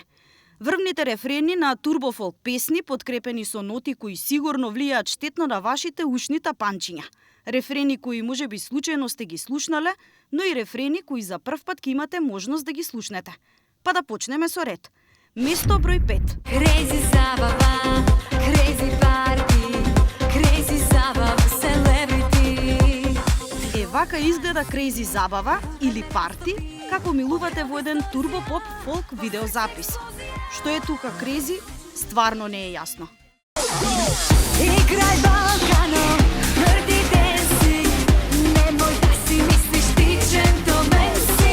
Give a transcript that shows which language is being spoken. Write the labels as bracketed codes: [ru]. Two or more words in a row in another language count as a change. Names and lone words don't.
[mk] Врвните рефрени на турбофолк песни подкрепени со ноти кои сигурно влијаат штетно на вашите ушни тапанчиња. Рефрени кои можеби случајно сте ги слушнале, но и рефрени кои за прв пат ќе имате можност да ги слушнете. Па да почнеме со ред. Место број 5. [en] Crazy [mk] забава, [en] crazy party, crazy [mk] забава, [en] celebrity. [mk] Вака изгледа crazy забава или парти, како милувате во еден турбо-поп фолк видеозапис. Што е тука crazy, стварно не е јасно. Играј Балкано, мрдите си, немој да си мислиш ти джентлмен си.